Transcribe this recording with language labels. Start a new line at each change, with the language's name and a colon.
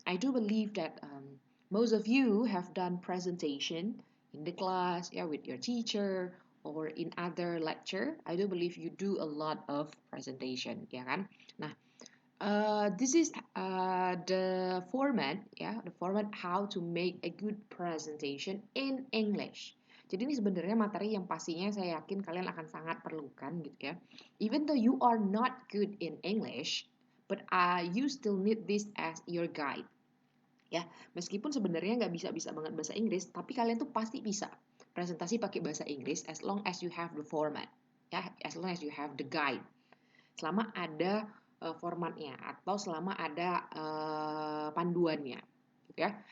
English: I do believe that most of you have done presentation in the class, yeah, with your teacher or in other lecture. I do believe you do a lot of presentation,
Indonesian: ya kan?
English: Nah, this is the format, ya, the format how to make a good presentation in English.
Indonesian: Jadi ini sebenarnya materi yang pastinya saya yakin kalian akan sangat perlukan gitu ya.
English: Even though you are not good in English, but you still need this as your guide.
Indonesian: Ya, meskipun sebenarnya nggak bisa banget bahasa Inggris, tapi kalian tuh pasti bisa presentasi pakai bahasa Inggris
English: as long as you have the format. Ya, as long as you have the guide.
Indonesian: Selama ada formatnya atau selama ada panduannya, gitu ya.